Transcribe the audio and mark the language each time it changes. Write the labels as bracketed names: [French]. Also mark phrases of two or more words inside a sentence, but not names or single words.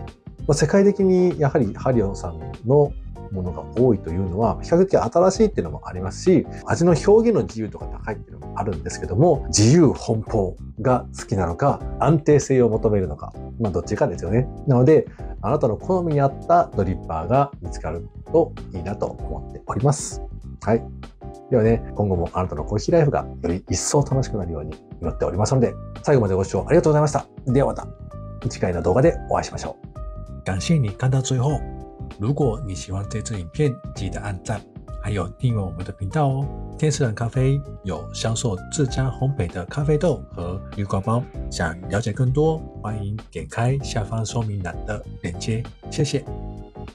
[Japanese] 世界的にやはりハリオさんのものが多いというのは比較的新しいっていうのもありますし、味の表現の自由度が高いっていうのもあるんですけども、自由奔放が好きなのか、安定性を求めるのか、どっちかですよね。なので、あなたの好みに合ったドリッパーが見つかるといいなと思っております。はい。ではね、今後もあなたのコーヒーライフがより一層楽しくなるように祈っておりますので、最後までご視聴ありがとうございました。ではまた次回の動画でお会いしましょう。 [Chinese] 感謝你看到最後。如果你喜歡這支影片，記得按讚，還有訂閱我們的頻道哦。天使藍咖啡有銷售自家烘焙的咖啡豆和濾掛包，想了解更多，歡迎點開下方說明欄的鏈接。謝謝。